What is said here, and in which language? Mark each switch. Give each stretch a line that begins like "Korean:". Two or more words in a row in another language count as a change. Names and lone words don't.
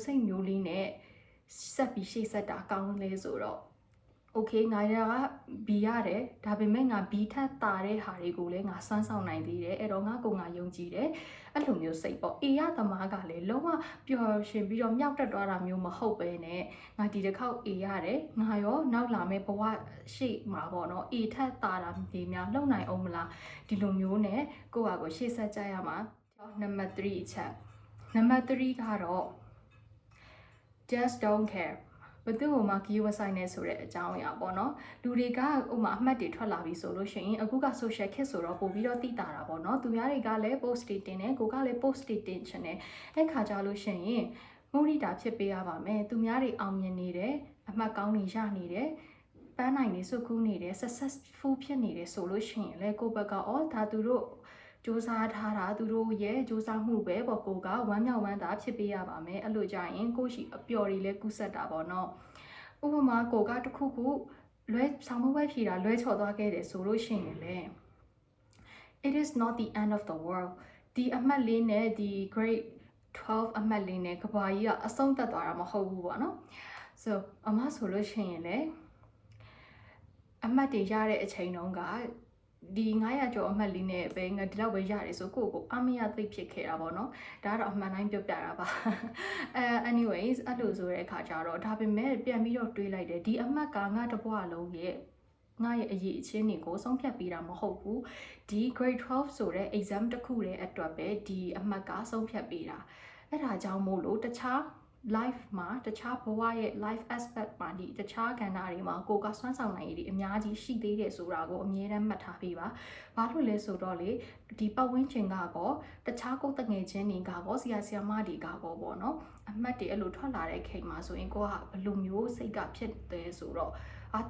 Burmese: စိတ်မျိုးလေးနဲ့ဆက်ပြီးရှေ့ဆက်တာကောင်းလဲဆိုတော့Okay ငါက B ရတယ်ဒါပေမဲ့ငါ B ထက်တာတဲ့ဟာတွေကိုလည်းငါစွမ်းဆောင်နိုင်သေးတယ်အဲ့တော့ငါယုံကြည်တယ်အဲ့လိုမျိုးစိတ်ပေါ့ A ရသမားကလည်းလုံးဝပျော်ရွှင်ပြီးတော့မြောက်တက်သွားတာမျိုးမဟုတ်ပဲနဲ့ငါဒီတစ်ခေါက် A ရတယ်ငါရောနောက်လာမယ့်ဘဝရှေ့မှာပေါ့နော် A ထက်တာတာဒီများလုံနိုင်အောင်မလားဒီလိုမျိုးနဲ့ကိုယ့်ဟာကိုရှေ့ဆက်ကြရမှာနံပါတ်3အချက်နံပါတ်3ကတော့
English: just don't care
Burmese: ဘသူ့ဟိုမှာဂီးဝဆိုင်နေဆိုတဲ့အကြောင်းအရာပေါ့နော်လူတွေကဥမာအမှတ်တွေထွက်လာပြီဆိုလို့ရှိရင်အခုက social ခေတ်ဆိုတော့ပို့ပြီး တော့သိတာပေါ့နော်သူများတွေကလည်း post တွေတင်တယ်ကိုကလည်း post တွေတင်ချင်တယ်အဲ့ခါကြလို့ရှိရင်မုဒိတာဖြစ်ပေးရပါမယ်သူများတွေအောင်မြင်နေတယ်အမှတ်ကောင်းတွေရနေတယ်ပန်းနိုင်နေစုကူးနေတယ် successful ဖြစ်နေတယ်ဆိုလို့ရှိရင်လေကိုဘက်ကဒါသူတို့စူးစမ်းထားတာသူတို့ရဲ့စူးစမ်းမှုပဲပေါ့ကိုကဝမ်းမြောက်ဝမ်းသာဖြစ်ပေးရပါမယ်အဲ့လိုကြရင်ကိုရှိအပျော်တွေလည်းကူးဆက်တာပေါ့နော်ဥပမာကိုကတခုခုလွဲဆောင်မှုပဲဖြေတာလွဲချော်သွားခဲ့တယ်ဆိုလို့ရှိရင်လေ
English: it is not the end of the world
Burmese: ဒီအမှတ်လေးနဲ့ဒီ grade 12အမှတ်လေးနဲ့ကဘာကြီးကအဆုံးသတ်သွားတာမဟုတ်ဘူးပေါ့နော် so အမဆိုလို့ရှိရင်လေအမှတ်တွေရတဲ့အချိန်တုန်းကဒီ900ကျော်အမှတ်လေးနဲ့ပဲငါဒီလောက်ပဲရတယ်ဆိုကိုအမရသိဖြစ်ခဲ့တာပေါ့နော်ဒါကတော့အမှန်တိုင်းပြောပြတာပါ anyways အဲ့လိုဆိုတဲ့အခါကျတော့ဒါပေမဲ့ပြန်ပြီးတော့တွေးလိုက်တယ်ဒီအမှတ်ကငါတပွားလုံးရဲ့ငါရဲ့အရေးအချင်းတွေကိုဆုံးဖြတ်ပေးတာမဟုတ်ဘူးဒီ grade 12ဆိုတဲ့ exam တစ်ခုရဲ့အတွက်ပဲဒီအမှတ်ကဆုံး ဖြတ်ပေးတာအဲ့ဒါကြောင့်မို့လို့တခြား life မှာတခြားဘဝရဲ့
English: life aspect
Burmese: မှာဒီတခြားကဏ္ဍတွေမှာကိုကစွမ်းဆောင်နိုင်ရည်အများကြီးရှိသေးတယ်ဆိုတာကိုအမြဲတမ်းမှတ်ထားပေးပါဘာလို့လဲဆိုတော့လေဒီပတ်ဝန်းကျင်ကတော့တခြားကိုတငယ်ချင်းတွေကတော့ဆရာဆရာမတွေကတော့ပေါ့နော်အမှတ်တွေအဲ့လိုထွက်လာတဲ့ချိန်မှာဆိုရင်ကိုကဘယ်လိုမျိုးစိတ်ကဖြစ်တယ်ဆိုတော့သူ